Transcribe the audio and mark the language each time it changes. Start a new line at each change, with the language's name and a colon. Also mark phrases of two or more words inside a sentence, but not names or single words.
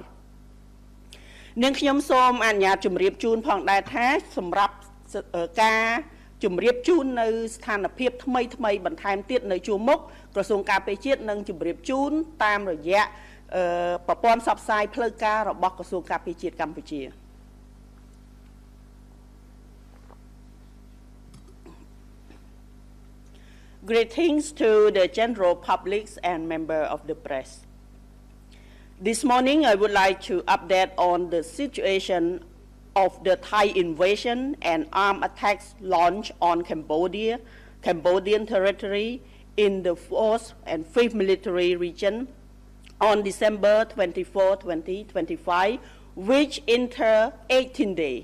Khmer: នាងខ្ញុំសូមអនុញ្ញាតជម្រាបជូនផងដែរថាសម្រាប់ការជម្រាបជូននៅស្ថានភាពថ្មីបន្ថែមទៀតនៅជួរមុខក្រសួងការពារជាតិនឹងជម្រាបជូនតាមរយៈប្រព័ន្ធផ្សព្វផ្សាយផ្លូវការរបស់ក្រសួងការពារជាតិកម្ពុជា
English: Greetings to the general public and member of the press. This morning I would like to update on the situation of the Thai invasion and armed attacks launched on Cambodian territory in the 4th and 5th military region on December 24, 2025, which enter 18 days.